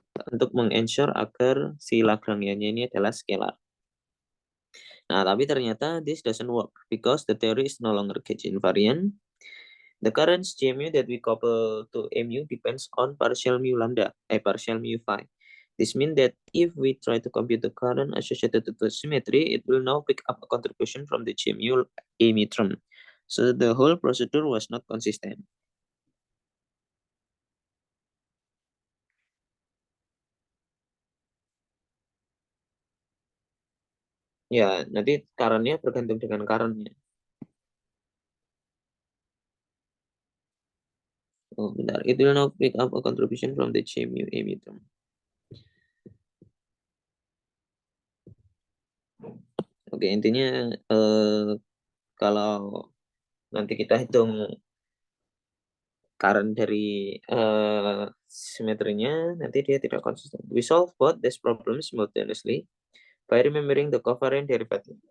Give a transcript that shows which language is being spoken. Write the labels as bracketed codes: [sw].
[id] Untuk meng-ensure agar si Lagrangian ini adalah scalar. Nah, tapi ternyata [en] this doesn't work because the theory is no longer gauge invariant. The current GMU that we couple to mu depends on partial mu lambda, partial mu phi. This means that if we try to compute the current associated to the symmetry, it will now pick up a contribution from the GMU mu term. So the whole procedure was not consistent. [id] Ya, nanti current-nya bergantung dengan current-nya. Oh, bentar. [en] It will now pick up a contribution from the GMU mu term. [id] Oke, intinya kalau nanti kita hitung current dari simetrinya, nanti dia tidak konsisten. [en] We solve both these problems simultaneously by remembering the covariant derivative.